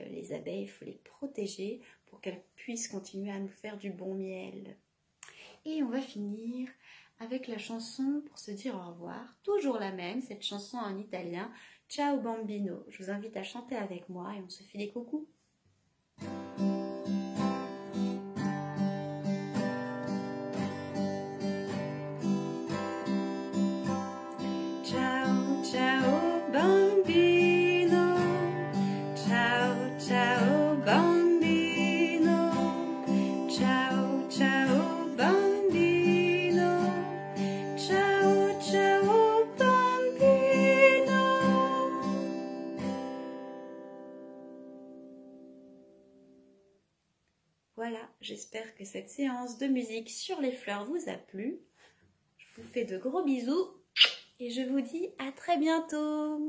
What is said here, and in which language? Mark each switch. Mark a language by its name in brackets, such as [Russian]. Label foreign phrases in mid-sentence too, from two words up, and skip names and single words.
[French] Les abeilles, il faut les protéger pour qu'elles puissent continuer à nous faire du bon miel. Et on va finir avec la chanson pour se dire au revoir. Toujours la même, cette chanson en italien, Ciao Bambino. Je vous invite à chanter avec moi et on se fait des coucous. [Italian] Ciao, ciao bambino, ciao, ciao bambino, ciao, ciao bambino, ciao, ciao bambino. [French] Voilà, j'espère que cette séance de musique sur les fleurs vous a plu. Je vous fais de gros bisous. Et je vous dis à très bientôt.